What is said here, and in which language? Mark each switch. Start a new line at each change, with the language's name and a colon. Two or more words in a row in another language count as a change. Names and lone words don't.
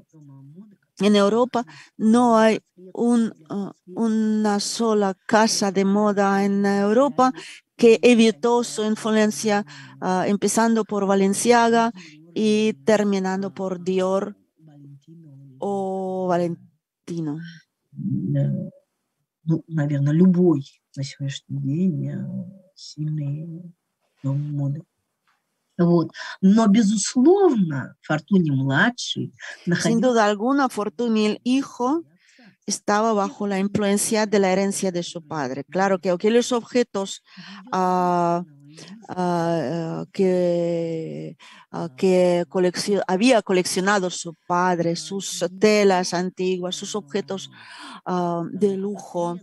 Spanish: En Europa no hay una sola casa de moda en Europa que evitó su influencia, empezando por Balenciaga y terminando por Dior o Valentino.
Russian: Наверное, любой на сегодняшний день сильный дом моды. Вот. Но, безусловно, Fortuny-младший
Spanish: Sin duda alguna, Fortuny el hijo estaba bajo la influencia de la herencia de su padre. Claro que aquellos objetos que había coleccionado su padre, sus telas antiguas, sus objetos de lujo.